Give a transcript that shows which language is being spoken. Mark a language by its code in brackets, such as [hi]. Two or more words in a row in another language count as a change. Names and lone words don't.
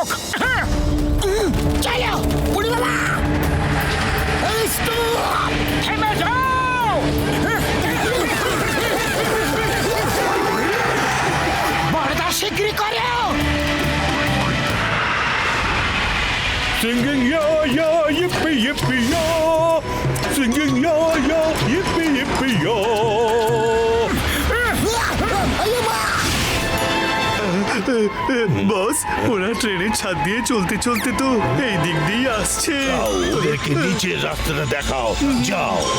[bn] হ্যাঁ, চলো উড়ি বাবা, এই stop! থেমে যাও। বড়দা শিগগিরি করো। [en] Singing ya ya yippee yippee ya, singing ya ya yippee yippee ya. [bn] বস, ওরা ট্রেনের ছাদ দিয়ে চলতে চলতে তো এই দিক দিয়ে আসছে। যাও, ওদেরকে নিচের রাস্তাটা দেখাও, যাও।